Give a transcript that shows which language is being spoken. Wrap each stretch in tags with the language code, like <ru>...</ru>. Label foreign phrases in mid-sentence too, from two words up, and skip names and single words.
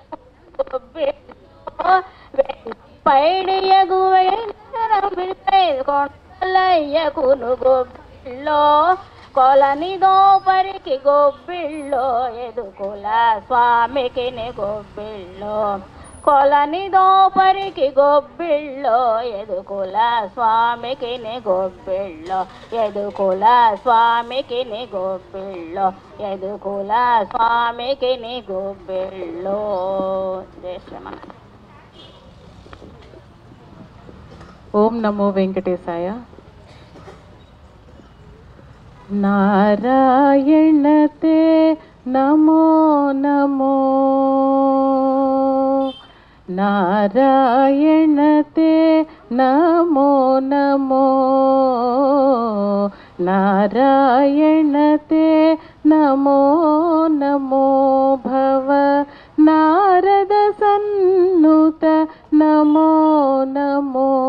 <te>గొబ్బిళ్ళో వెండి పైడియగు వెంకటగిరిపై కొండలయ్యకును గొబ్బిళ్ళో కొలని దోపరికి గొబ్బిళ్ళో ఎదుకుల స్వామికి ని గొబ్బిళ్ళో కొలని దోపరికి గొబ్బిళ్ళో ఎదుకుల స్వామికి ని గొబ్బిళ్ళో ఎదుకుల స్వామికి ని గొబ్బిళ్ళో ఎదుకుల స్వామికి ని గొబ్బిళ్ళో.</te> <sa>జయ శ్రీమన్. ఓం నమో వెంకటేశాయ. नारायण ते नमो नमो नारायण ते नमो नमो नारायण ते नमो नमो भव नारद सन्नुत नमो नमो</sa>